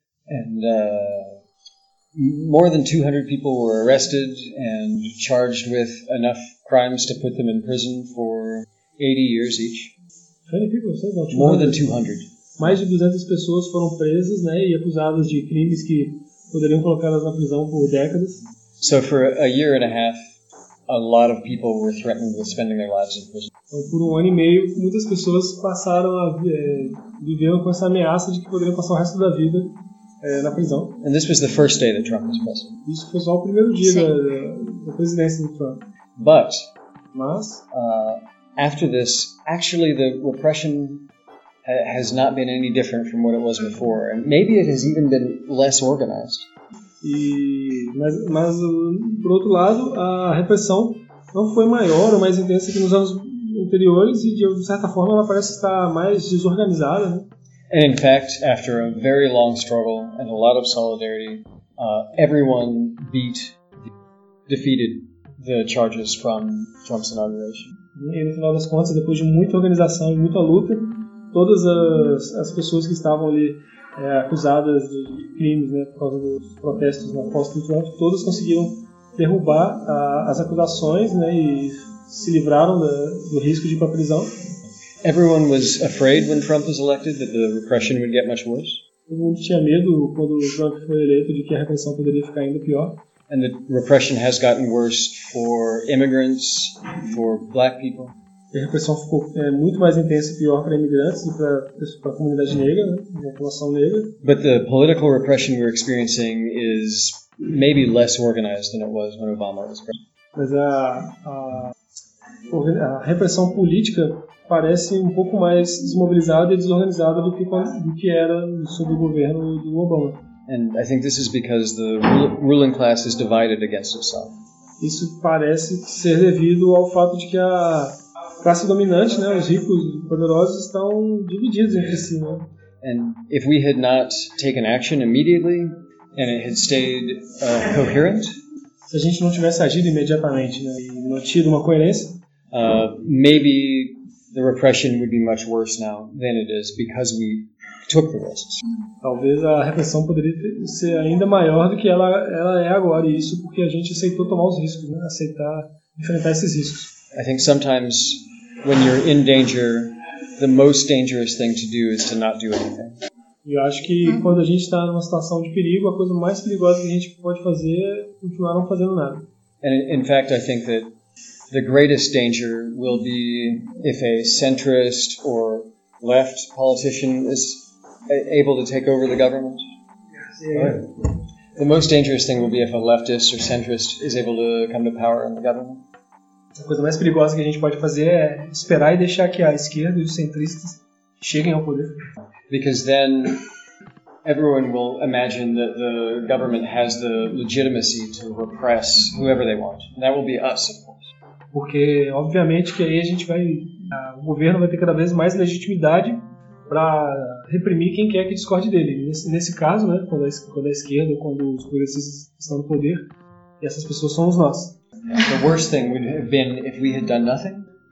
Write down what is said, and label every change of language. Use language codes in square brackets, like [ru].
[en] And more than 200 people were arrested and charged with enough crimes to put them in prison for 80 years each. More than 200. [pt] Mais de 200 pessoas foram presas, né, e acusadas de crimes que poderiam colocá-las na prisão por décadas. [en] So for a year and a half, a lot of people were threatened with spending their lives in prison. [pt] Então, por um ano e meio, muitas pessoas passaram a viver com essa ameaça de que poderiam passar o resto da vida na prisão. [en] And this was the first day that Trump was president. [pt] Isso foi só o primeiro dia da presidência do Trump. [en] But, [pt] mas, [en] after this, actually the repression has not been any different from what it was before, and maybe it has even been less organized. [pt] Mas por outro lado, a repressão não foi maior ou mais intensa que nos anos anteriores e, de certa forma, ela parece estar mais desorganizada, né? [en] And in fact, after a very long struggle and a lot of solidarity, everyone defeated the charges from Trump's inauguration. [pt] E no final das contas, depois de muita organização e muita luta, todas as pessoas que estavam ali acusadas de crimes, né, por causa dos protestos na posse do Trump, todas conseguiram derrubar as acusações, né, e se livraram do risco de ir para a prisão. [en] Everyone was afraid when Trump was elected that the repression would get much worse. [pt] Todo mundo tinha medo quando Trump foi eleito de que a repressão poderia ficar ainda pior. [en] And the repression has gotten worse for immigrants, for black people. [pt] A repressão ficou muito mais intensa e pior para imigrantes e para a comunidade negra, né, a população negra. [en] But the political repression we're experiencing is maybe less organized than it was when Obama was president. [pt] Mas a repressão política parece um pouco mais desmobilizada e desorganizada do que era sob o governo do Obama. [en] And I think this is because the ruling class is divided against itself. [pt] Isso parece ser devido ao fato de que a classe dominante, né, os ricos, os poderosos, estão divididos entre si, né? [en] And if we had not taken action immediately and it had stayed coherent, [pt] se a gente não tivesse agido imediatamente, né, e mantido uma coerência, [en] maybe the repression would be much worse now than it is because we took the risks. [pt] Talvez a repressão poderia ser ainda maior do que ela é agora, e isso porque a gente aceitou tomar os riscos, né, aceitar enfrentar esses riscos. [en] I think sometimes when you're in danger, the most dangerous thing to do is to not do anything. [pt] Eu acho que quando a gente está numa situação de perigo, a coisa mais perigosa que a gente pode fazer é continuar não fazendo nada. [en] And in fact, I think that the greatest danger will be if a centrist or left politician is able to take over the government. The most dangerous thing will be if a leftist or centrist is able to come to power in the government. [pt] A coisa mais perigosa que a gente pode fazer é esperar e deixar que a esquerda e os centristas cheguem ao poder. [en] Because then everyone will imagine that the government has the legitimacy to repress whoever they want. And that will be us, of course. [pt] Porque obviamente que aí a gente vai, o governo vai ter cada vez mais legitimidade para reprimir quem quer que discorde dele. Nesse caso, né, quando a esquerda ou quando os progressistas estão no poder, essas pessoas somos nós. [en] The worst thing would have been if we had done nothing.